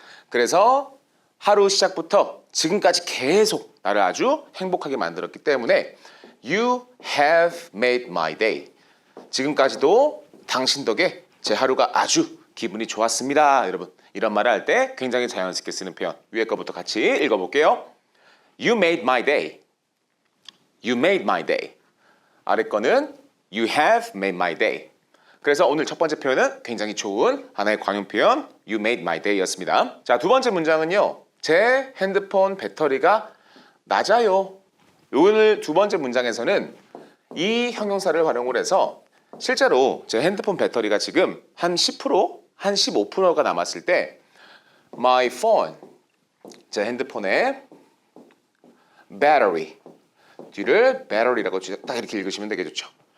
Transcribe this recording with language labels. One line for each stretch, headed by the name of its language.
Korean: 그래서 하루 시작부터 지금까지 계속 나를 아주 행복하게 만들었기 때문에
English: You have made my day.
Korean: 지금까지도 당신 덕에 제 하루가 아주 기분이 좋았습니다. 여러분, 이런 말을 할 때 굉장히 자연스럽게 쓰는 표현. 위에 거부터 같이 읽어볼게요.
English: You made my day. You made my day.
Korean: 아래 거는
English: You have made my day.
Korean: 그래서 오늘 첫 번째 표현은 굉장히 좋은 하나의 관용 표현
English: You made my day
Korean: 였습니다. 자, 두 번째 문장은요. 제 핸드폰 배터리가 낮아요. 오늘 두 번째 문장에서는 이 형용사를 활용을 해서 실제로 제 핸드폰 배터리가 지금 한 10%, 한 15%가 남았을 때
English: My phone,
Korean: 제 핸드폰의 battery, 뒤를 battery라고 딱 이렇게 읽으시면 되게 좋죠.